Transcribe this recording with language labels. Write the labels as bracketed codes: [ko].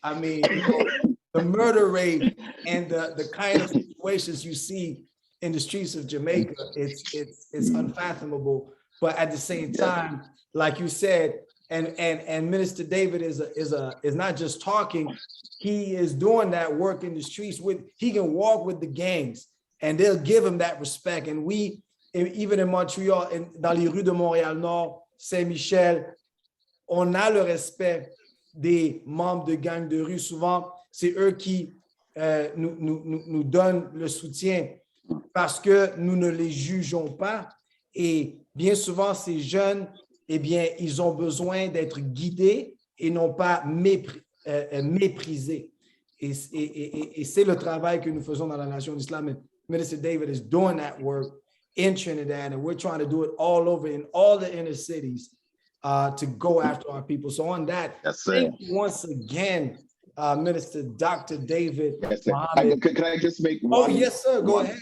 [en] I mean, you know, the murder rate and the kind of situations you see in the streets of Jamaica, it's unfathomable. But at the same time, like you said, and Minister David is not just talking, he is doing that work in the streets. He can walk with the gangs and they'll give him that respect. And we, even in Montreal, [fr] dans les rues de Montréal Nord, Saint-Michel, on a le respect des membres de gangs de rue. Souvent, c'est eux qui nous donnent le soutien parce que nous ne les jugeons pas. Et bien souvent, ces jeunes, eh bien, ils ont besoin d'être guidés et non pas méprisés. Et c'est le travail que nous faisons dans la nation d'Islam. [en] And Minister David is doing that work in Trinidad, and we're trying to do it all over in all the inner cities to go after our people. So on that, thank you once again, Minister Dr. David. Yes, sir. Mohammed. Can I just make one, yes, sir. Go ahead.